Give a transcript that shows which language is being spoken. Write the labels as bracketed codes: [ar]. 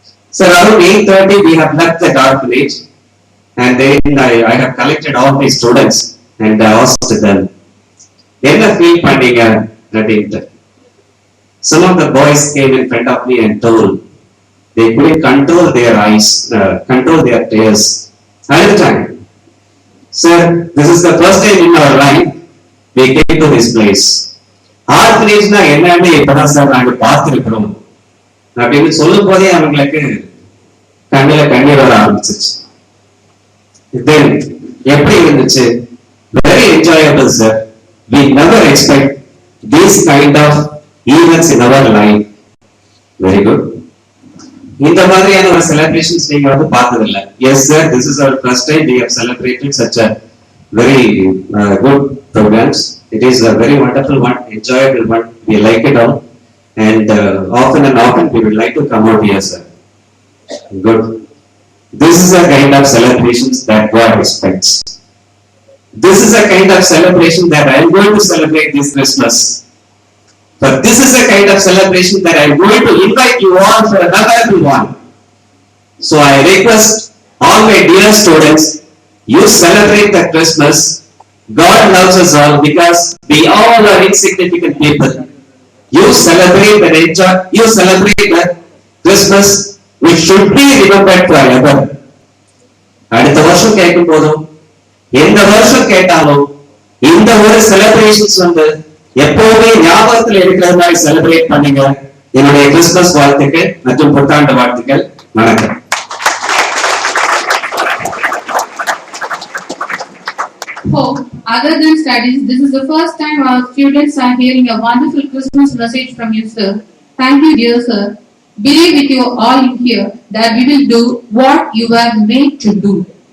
[en] So around 8:30 we have left the orphanage, and then I have collected all my students and I asked them, [ta] "Enna feel pandinga?" [en] Some of the boys came in front of me and told they couldn't control their eyes, control their tears. Another time, "Sir, this is the first time in our life we came to this place. [ta] ஆர்ஃபனேஜ்னா என்னன்னு இப்பதான் sir நாங்க பார்த்திருக்கிறோம்." அப்படின்னு சொல்லும் போதே அவங்களுக்கு கண்ணில கண்ணீர் வர ஆரம்பிச்சிச்சு. Then எப்படி இருந்துச்சு? [en] Very enjoyable, sir. We never expect this kind of events in our life. Very good. [ta] இந்த மாதிரியான ஒரு செலிப்ரேஷன்ஸ் நீங்க வந்து பார்த்ததில்லை. [en] Yes sir, this is our first time we have celebrated such a very good programs. It is a very wonderful one, enjoyable one. We like it all, and often and often we would like to come out here, sir. Good. This is a kind of celebrations that God expects. This is a kind of celebration that I am going to celebrate this Christmas. But this is a kind of celebration that I am going to invite you all for another one. So I request all my dear students, you celebrate the Christmas. God loves us all because we all are insignificant people. You celebrate and enjoy. You celebrate the Christmas, which should be remembered forever. [ta] அடுத்த வருஷம் கேட்கும் போதும் எந்த வருஷம் கேட்டாலும் இந்த ஒரு celebrations வந்து எப்பவுமே ஞாபகத்தில் இருக்கிற மாதிரி செலிப்ரேட் பண்ணுங்க. என்னுடைய கிறிஸ்துமஸ் வாழ்த்துக்கள் மற்றும் புத்தாண்டு வாழ்த்துக்கள். வணக்கம். [en] hope, other than studies, this is the first time our students are hearing a wonderful Christmas message from you, sir. Thank you, dear sir. Believe with you all in here that we will do what you were made to do.